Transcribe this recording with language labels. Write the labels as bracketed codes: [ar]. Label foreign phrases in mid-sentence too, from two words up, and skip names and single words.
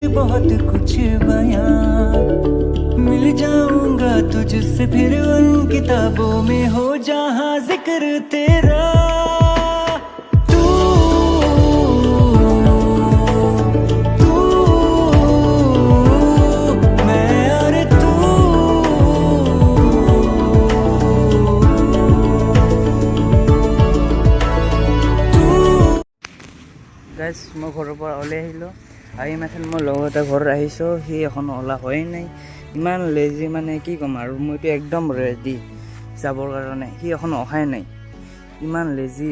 [hi] बहुत कुछ बयां, मिल जाऊंगा तुझसे फिर उन किताबों में हो जहां जिक्र तेरा। तू तू मैं और तू। [as] গাইজ মই ঘৰৰ পৰা ওলাই আহিলোঁ। আহি মাথন মই লগৰ এটা ঘৰত আহিছোঁ, সি এখন ওলা হোৱাই নাই। ইমান লেজি মানে কি ক'ম আৰু, মইতো একদম ৰেডি যাবৰ কাৰণে, সি এখন অহাই নাই, ইমান লেজি।